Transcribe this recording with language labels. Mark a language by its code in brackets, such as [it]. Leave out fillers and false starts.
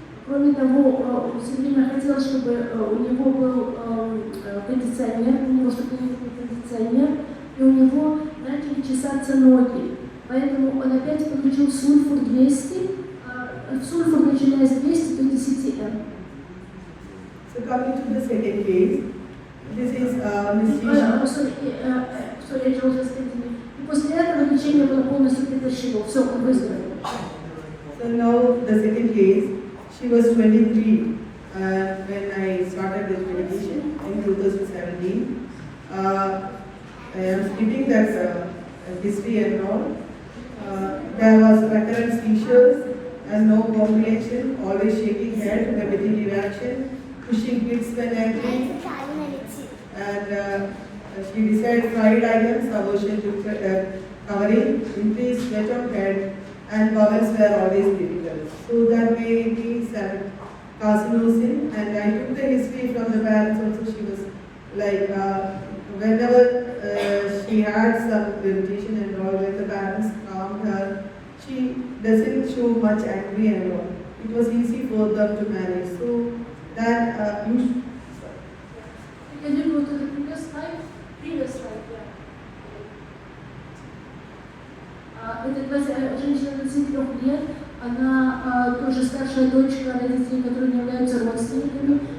[ru] Кроме того, он все время хотел, чтобы у него был кондиционер, чтобы был кондиционер, и у него начали чесаться ноги. Поэтому он опять подключил сульфур 200, сульфур начиная с 200 до 10М. [en] So coming to the second case, this is Miss Tisha. Sorry, [ru] я уже сказала. И после этого лечение было полностью прекращено. Все, он выздоровел. [en] So now the second case, she was 23 when I started this medication in 2017. I am skipping that history and all. There was recurrent seizures and no comprehension, always shaking head, repetitive reaction, pushing kids when angry, and she decided fried items, aversion to covering, increased sweat on head, and bowels were always difficult. So that made me carcinosin, and I took the history from the parents also. She was like, whenever she had some irritation and all, when the parents calmed her, she doesn't show much angry and all. It was easy for them to manage. So that Can you go to the previous slide? Previous slide, yeah. [ru] Это женщина 23 лет, она тоже старшая дочка родителей, которые не являются родственниками.